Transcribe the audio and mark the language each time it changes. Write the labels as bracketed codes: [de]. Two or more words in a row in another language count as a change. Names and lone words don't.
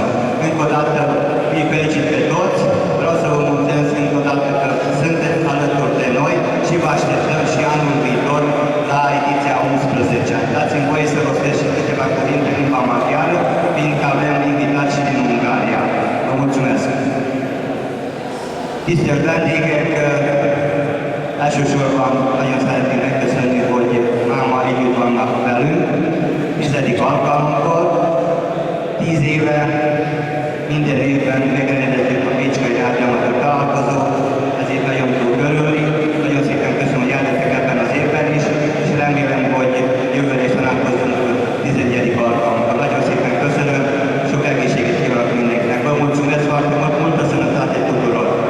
[ro] Încă o dată îi felicit pe toți, vreau să vă mulțumesc încă o dată că sunteți alături de noi și vă așteptăm și anul viitor la ediția 11. Dați-mi voie să rostesc și câteva cuvinte în limba maghiară, fiindcă avem invitați și din Ungaria. Vă mulțumesc! [hu] Tisztelt elsősorban nagyon szeretném megköszönni, hogy máma együtt vannak velünk, 10. alkalommal. 10 éve minden évben megrendezzük a Pécskai Rádióamatőr találkozót, ezért nagyon tudok örülni. Nagyon szépen köszönöm, hogy eljöttek ebben az évben is, és remélem, hogy jövőre is találkozunk 11. alkalommal. Nagyon szépen köszönöm, sok egészséget kívánok mindenkinek. [ro] Vă mulțumesc foarte mult, multă sănătate tuturor!